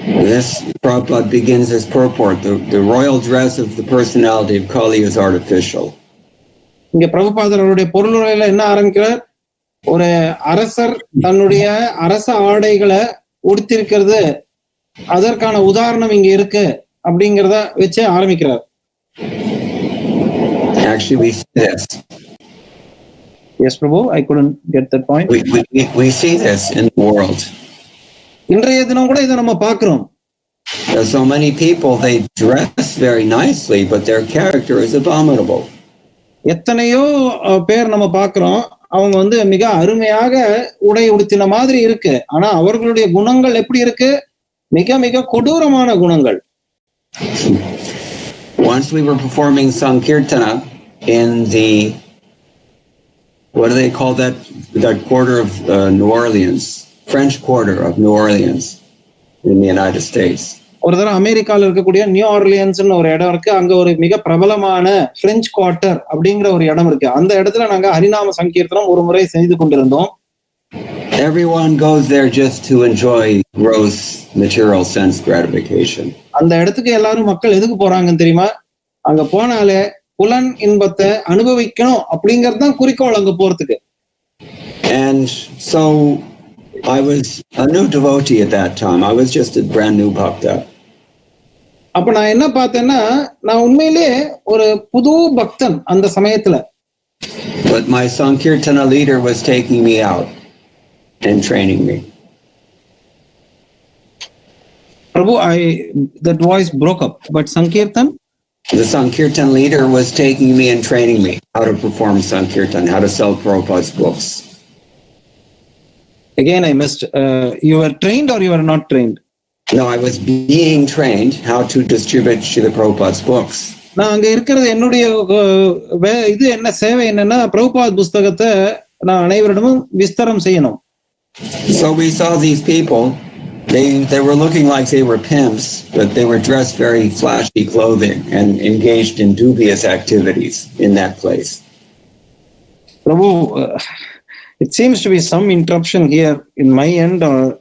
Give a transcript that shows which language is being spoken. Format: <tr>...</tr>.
<en>This Prabhupada begins his purport. The royal dress of the personality of Kali is artificial.</en> <ta>இங்க பிரபுபாதர் அவருடைய பொருளுரையில என்ன ஆரம்பிக்கிறார்? ஒரு அரசர் தன்னுடைய அரச ஆடைகளை உடுத்திருக்கிறது, அதற்கான உதாரணம் இங்க இருக்கு அப்படிங்கிறத வச்சு ஆரம்பிக்கிறார்.</ta> <en>Actually, we see this. Yes, Prabhu, I couldn't get that point. We see this in the world.</en> <ta>இன்றைய தினம் கூட இதை நம்ம பார்க்கிறோம்.</ta> <en>There's so many people, they dress very nicely, but their character is abominable.</en> <ta>எத்தனையோ பேர் நம்ம பார்க்கிறோம், அவங்க வந்து மிக அருமையாக உடை உடுத்தின மாதிரி இருக்கு, ஆனா அவர்களுடைய குணங்கள் எப்படி இருக்கு? மிக மிக கொடூரமான குணங்கள்.</ta> <en>Once we were performing Sankirtana in the, what do they call that quarter of New Orleans, French quarter of New Orleans in the United States.</en> <ta>ஒரு தடவை அமெரிக்கால இருக்கக்கூடிய நியூ ஆர்லியன்ஸ்னு ஒரு இடம் இருக்கு, அங்க ஒரு மிக பிரபலமான பிரெஞ்சு குவார்ட்டர் அப்படிங்கிற ஒரு இடம் இருக்கு. அந்த இடத்துல நாங்க ஹரிநாம சங்கீர்த்தனம் ஒரு முறை செய்து கொண்டிருந்தோம்.</ta> <en>Everyone goes there just to enjoy gross material sense gratification.</en> <ta>அந்த இடத்துக்கு எல்லாரும் மக்கள் எதுக்கு போறாங்கன்னு தெரியுமா? அங்க போனாலே புலன் இன்பத்தை அனுபவிக்கணும் அப்படிங்கிறது தான் குறிக்கோள் அங்க போறதுக்கு.</ta> <en>And so I was a new devotee at that time. I was just a brand new bhakta.</en> <ta>அப்ப நான் என்ன பார்த்தேன்னா, நான் உண்மையிலே ஒரு புது பக்தன் அந்த சமயத்துல.</ta> <en>But my Sankirtana leader was taking me out and training me. Prabhu, that voice broke up. But Sankirtan? The Sankirtan leader was taking me and training me how to perform Sankirtan, how to sell Prabhupada's books. Again, I missed. You were trained or you were not trained? No, I was being trained how to distribute Srila Prabhupada's books.</en> <ta>நான் அங்க இருக்கிறது என்னுடைய இது என்ன சேவை என்னன்னா, பிரபுபாத் புஸ்தகத்தை நான் அனைவரிடமும் விஸ்தரம் செய்யணும்.</ta> <en>So we saw these people. They were looking like they were pimps, but they were dressed very flashy clothing and engaged in dubious activities in that place. Prabhu, it seems to be some interruption here in my end, or</en>